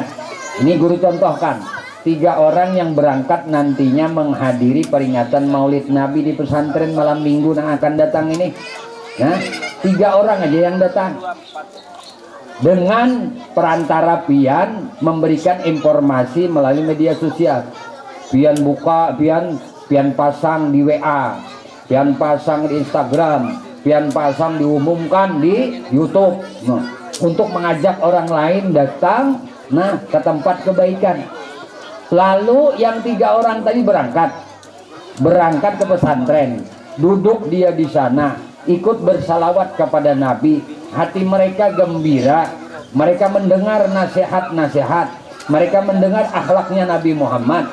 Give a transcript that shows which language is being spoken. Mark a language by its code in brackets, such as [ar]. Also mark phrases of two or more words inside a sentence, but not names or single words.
[id] Ini guru contohkan, 3 orang yang berangkat nantinya menghadiri peringatan Maulid Nabi di pesantren malam minggu yang akan datang ini. Nah, 3 orang aja yang datang. Dengan perantara pian memberikan informasi melalui media sosial. Pian buka, pian pasang di WA, pian pasang di Instagram, pian pasang diumumkan di YouTube. Nah, untuk mengajak orang lain datang ke tempat kebaikan. Lalu yang 3 orang tadi berangkat ke pesantren, duduk dia di sana, ikut bersalawat kepada Nabi. Hati mereka gembira, mereka mendengar nasihat-nasihat, mereka mendengar akhlaknya Nabi Muhammad.